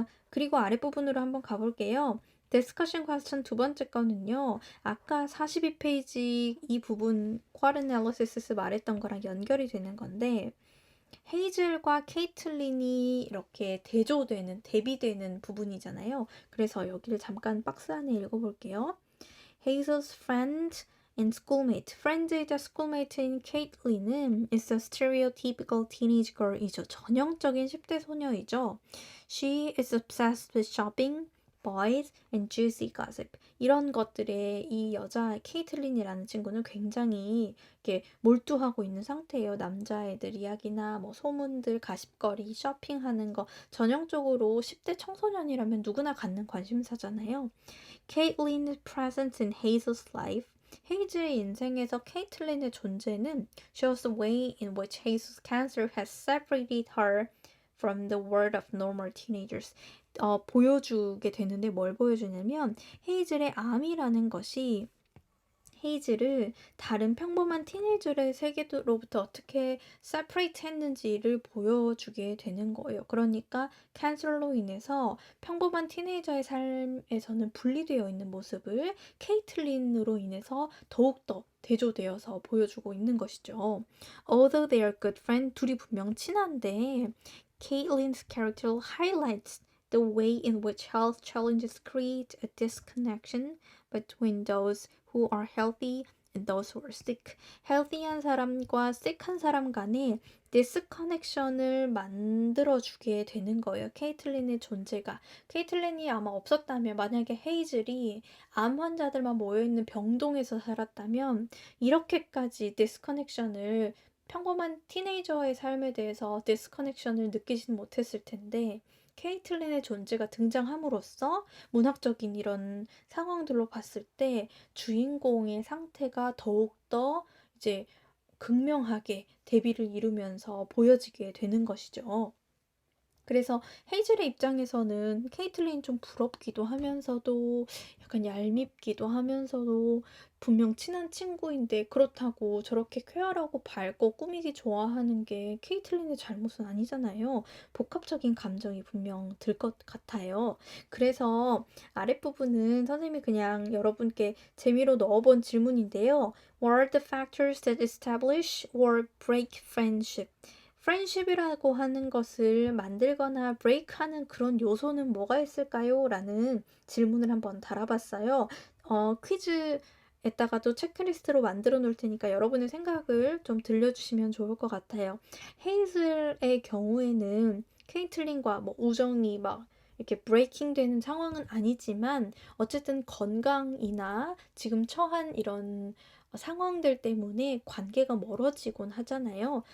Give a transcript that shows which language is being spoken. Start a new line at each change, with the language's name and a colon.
Korean: 그리고 아랫부분으로 한번 가볼게요. 디스커션 퀘스천 두 번째 거는요. 아까 42페이지 이 부분 쿼드 애널리시스 말했던 거랑 연결이 되는 건데 헤이즐과 케이틀린이 이렇게 대비되는 부분이잖아요. 그래서 여기를 잠깐 박스 안에 읽어볼게요.
English: Hazel's friend and schoolmate.
Korean: friend이자 schoolmate인 케이틀린은
English: is a stereotypical teenage girl이죠.
Korean: 전형적인 10대 소녀이죠.
English: She is obsessed with shopping, boys, and juicy gossip.
Korean: 이런 것들에 이 여자 케이틀린이라는 친구는 굉장히 이렇게 몰두하고 있는 상태예요. 남자애들 이야기나 뭐 소문들, 가십거리, 쇼핑하는 거 전형적으로 10대 청소년이라면 누구나 갖는 관심사잖아요.
English: Caitlin's presence in Hazel's life
Korean: 헤이즈의 인생에서 케이틀린의 존재는
English: shows the way in which Hazel's cancer has separated her from the world of normal teenagers.
Korean: 보여주게 되는데 뭘 보여주냐면 헤이즐의 암이라는 것이 헤이즐을 다른 평범한 티네이저의 세계로부터 어떻게 separate 했는지를 보여주게 되는 거예요. 그러니까 캔슬로 인해서 평범한 티네이저의 삶에서는 분리되어 있는 모습을 케이틀린으로 인해서 더욱더 대조되어서 보여주고 있는 것이죠.
English: Although they are good friends,
Korean: 둘이 분명 친한데
English: Caitlin's character highlights the way in which health challenges create a disconnection between those who are healthy and those who are sick.
Korean: healthy한 사람과 sick한 사람 간에 디스커넥션을 만들어주게 되는 거예요. 케이틀린의 존재가. 케이틀린이 아마 없었다면 만약에 헤이즐이 암 환자들만 모여있는 병동에서 살았다면 이렇게까지 디스커넥션을 평범한 티네이저의 삶에 대해서 디스커넥션을 느끼지는 못했을 텐데 케이틀린의 존재가 등장함으로써 문학적인 이런 상황들로 봤을 때 주인공의 상태가 더욱더 이제 극명하게 대비를 이루면서 보여지게 되는 것이죠. 그래서 헤이즐의 입장에서는 케이틀린 좀 부럽기도 하면서도 약간 얄밉기도 하면서도 분명 친한 친구인데 그렇다고 저렇게 쾌활하고 밝고 꾸미기 좋아하는 게 케이틀린의 잘못은 아니잖아요. 복합적인 감정이 분명 들 것 같아요. 그래서 아랫부분은 선생님이 그냥 여러분께 재미로 넣어본 질문인데요.
English: What are the factors that establish or break friendship?
Korean: 프렌십이라고 하는 것을 만들거나 브레이크하는 그런 요소는 뭐가 있을까요? 라는 질문을 한번 달아봤어요. 퀴즈에다가도 체크리스트로 만들어 놓을 테니까 여러분의 생각을 좀 들려주시면 좋을 것 같아요. 헤이즐의 경우에는 케이틀린과 뭐 우정이 막 이렇게 브레이킹 되는 상황은 아니지만 어쨌든 건강이나 지금 처한 이런 상황들 때문에 관계가 멀어지곤 하잖아요.